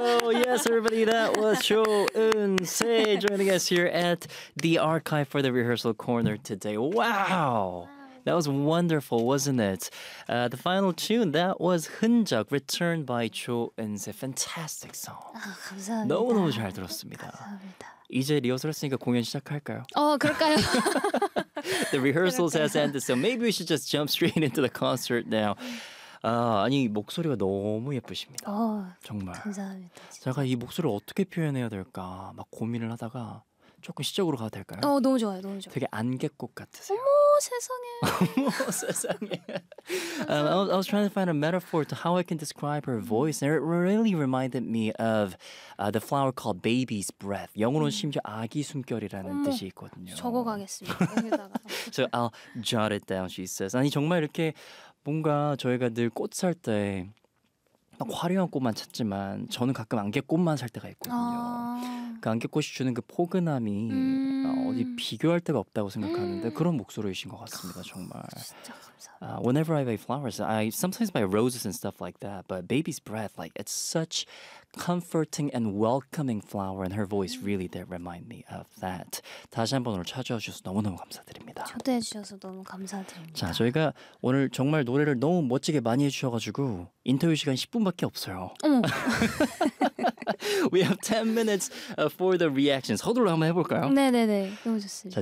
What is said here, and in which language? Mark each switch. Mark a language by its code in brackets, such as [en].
[en] Yes, everybody, that was Cho Eun-sae joining us here at the Archive for the Rehearsal Corner today. Wow! That was wonderful, wasn't it? The final tune, that was 흔적, returned by Cho Eun-sae. Fantastic song. [ko] 감사합니다. 너무너무 잘 들었습니다. 감사합니다. 이제 리허설 했으니까 공연 시작할까요? 그럴까요? [en] The rehearsals has ended, so maybe we should just jump straight into the concert now. [ko] 아니, 목소리가 너무 예쁘십니다. 정말. 감사합니다. 진짜. 제가 이 목소리를 어떻게 표현해야 될까 막 고민을 하다가 조금 시적으로 가도 될까요? 너무 좋아요. 너무 좋아요. 되게 안개꽃 같으세요. 어머, 세상에. 어머, 세상에. [en] I was trying to find a metaphor to how I can describe her voice. And it really reminded me of the flower called baby's breath. [ko] 영어로는 심지어 아기 숨결이라는 뜻이 있거든요. 적어가겠습니다. [en] So I'll jot it down, she says. [ko] 아니, 정말 이렇게 뭔가 저희가 늘 꽃 살 때 막 화려한 꽃만 찾지만 저는 가끔 안개꽃만 살 때가 있거든요. 그 안개꽃이 주는 그 포근함이 어디 비교할 데가 없다고 생각하는데 그런 목소리이신 것 같습니다. 정말. 진짜 감사합니다. [en] Whenever I buy flowers, I sometimes buy roses and stuff like that. But baby's breath, like it's such comforting and welcoming flower, and her voice really did remind me of that. [ko] 다시 한번 오늘 찾아와 주셔서 너무너무 감사드립니다. 초대해 주셔서 너무 감사드립니다. 자, 저희가 오늘 정말 노래를 너무 멋지게 많이 해주셔가지고 인터뷰 시간 10분밖에 없어요. [en] We have 10 minutes for the reactions. [ko] 서둘러 한번 해볼까요? 네네네. 너무 좋습니다.